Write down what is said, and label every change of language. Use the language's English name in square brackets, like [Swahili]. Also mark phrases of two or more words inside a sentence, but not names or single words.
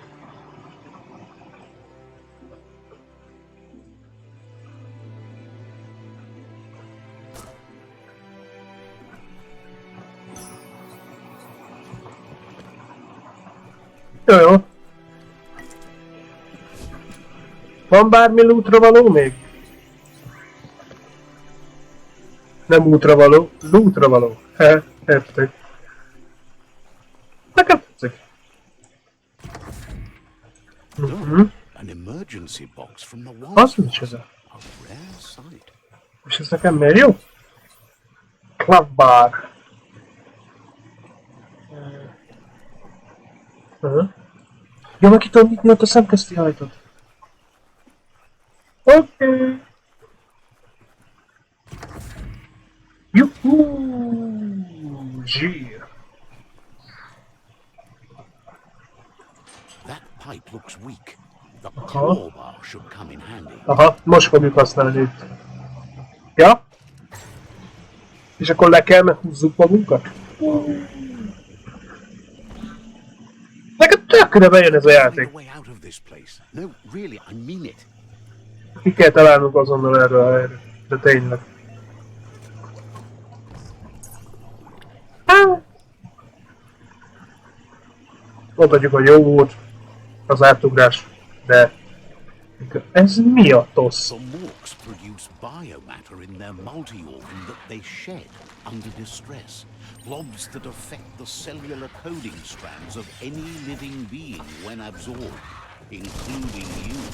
[Hungarian] Jó. Van bármi lootra való még? Nem útra való, lootra való. Értek. Nekem tetszik. [English] An emergency box from the [Hungarian] Az micsoda? [English] A rare sight. [Hungarian] És ez nekem miért jó? [English] Club bar. [Hungarian] Jó, meg ki tudom nyitni ott a szemközti ajtót. Oké. Juhú! Zsír. [English] That pipe looks weak. The claw bar should come in handy. [Hungarian] Aha, most fogjuk használni itt. Ja? És akkor le kell húzzuk magunkat? Nekem tökre bejön ez a játék. [English] No, really, I mean it. [Hungarian] Ki kell találnunk azonnal erről a helyre. De tényleg. Mondhatjuk, hogy jó volt az átugrás, de ez mi a tosz? [English] The morks produce biomatter in their multi-organ that they shed under distress. Blobs that affect the cellular coding strands of any living being when absorbed, including you.